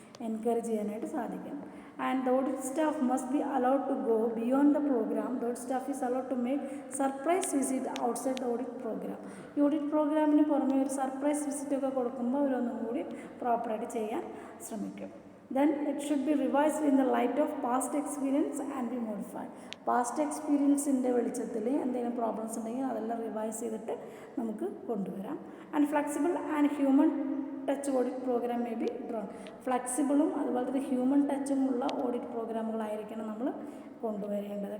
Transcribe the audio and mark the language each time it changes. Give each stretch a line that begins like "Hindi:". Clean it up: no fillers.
Malayalam: Encourage ചെയ്യാനായിട്ട് സാധിക്കും.
English: And the audit staff must be allowed to go beyond the programme. The audit staff is allowed to make surprise visit outside the audit programme.
Malayalam: ഈ audit പ്രോഗ്രാമിന് പുറമെ ഒരു surprise വിസിറ്റൊക്കെ കൊടുക്കുമ്പോൾ അവരൊന്നും കൂടി പ്രോപ്പറായിട്ട് ചെയ്യാൻ ശ്രമിക്കും.
English: Then it should be revised in the light of past experience and be modified.
Malayalam: Past എക്സ്പീരിയൻസിൻ്റെ വെളിച്ചത്തിൽ എന്തെങ്കിലും പ്രോബ്ലംസ് ഉണ്ടെങ്കിൽ അതെല്ലാം റിവൈസ് ചെയ്തിട്ട് നമുക്ക് കൊണ്ടുവരാം.
English: And flexible and human touch audit programme may be drawn.
Malayalam: ഫ്ലെക്സിബിളും അതുപോലെ തന്നെ ഹ്യൂമൻ ടച്ചും ഉള്ള ഓഡിറ്റ് പ്രോഗ്രാമുകളായിരിക്കണം നമ്മൾ കൊണ്ടുവരേണ്ടത്.